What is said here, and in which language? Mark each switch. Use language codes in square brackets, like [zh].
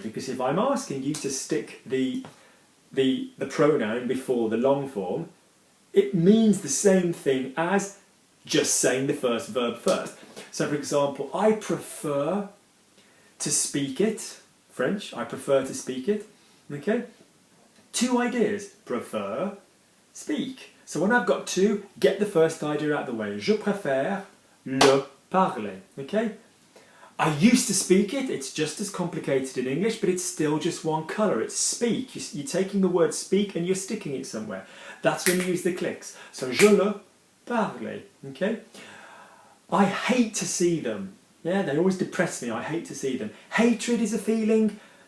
[en] Because if I'm asking you to stick the pronoun before the long form, it means the same thing as just saying the first verb first. So for example, I prefer to speak it, French, I prefer to speak it, okay? Two ideas, prefer, speak. So when I've got two, get the first idea out of the way. [fr] Je préfère le parler, okay? [en] I used to speak it, it's just as complicated in English, but it's still just one colour, it's speak. You're taking the word speak and you're sticking it somewhere. That's when you use the clicks. So [fr] je le parler, [en] okay? I hate to see them. Yeah, they always depress me, I hate to see them. Hatred is a feeling.